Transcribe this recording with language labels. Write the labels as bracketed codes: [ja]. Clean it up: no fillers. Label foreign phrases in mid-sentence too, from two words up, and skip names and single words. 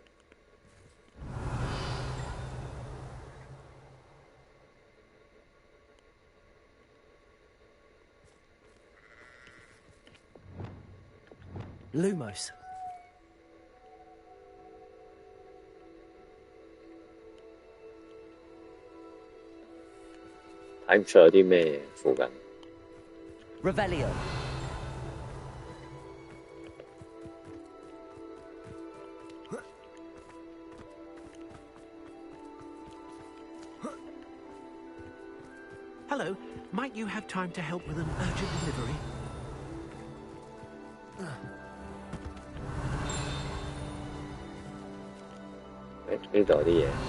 [en] Lumos. [yue] 睇唔出有啲咩附近。 [en] Revelio. Hello, might you have time to help with an urgent delivery? [yue] 呢度有啲嘢。